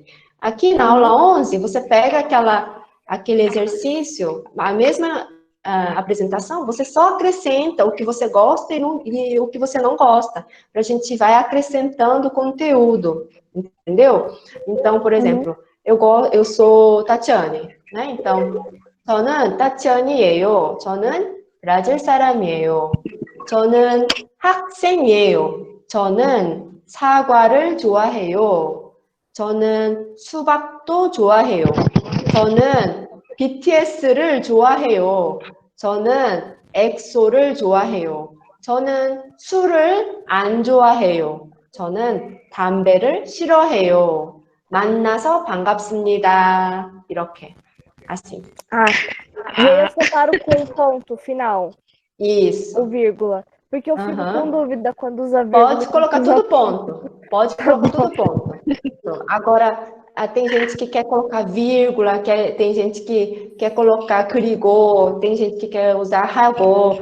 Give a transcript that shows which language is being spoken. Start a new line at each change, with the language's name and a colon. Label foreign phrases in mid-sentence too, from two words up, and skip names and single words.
Portuguese: Aqui na aula 11, você pega aquele exercício, a mesma apresentação, você só acrescenta o que você gosta e o que você não gosta. A gente vai acrescentando conteúdo, entendeu? Então, por exemplo, eu sou Tatiane, né? Então,
Korean: 저는 타치언이에요. 저는 브라질 사람이에요. 저는 학생이에요. 저는 사과를 좋아해요. 저는 수박도 좋아해요. 저는 BTS를 좋아해요. 저는 엑소를 좋아해요. 저는 술을 안 좋아해요. 저는 담배를 싫어해요. 만나서 반갑습니다. 이렇게.
Portuguese: Assim. E aí eu separo com ponto final. Isso. O vírgula. Porque eu fico com dúvida quando usa vírgula. Pode colocar tudo ponto. Pode colocar tudo ponto. Agora, tem gente que quer colocar vírgula, tem gente que quer colocar 그리고, tem gente que quer usar 하고.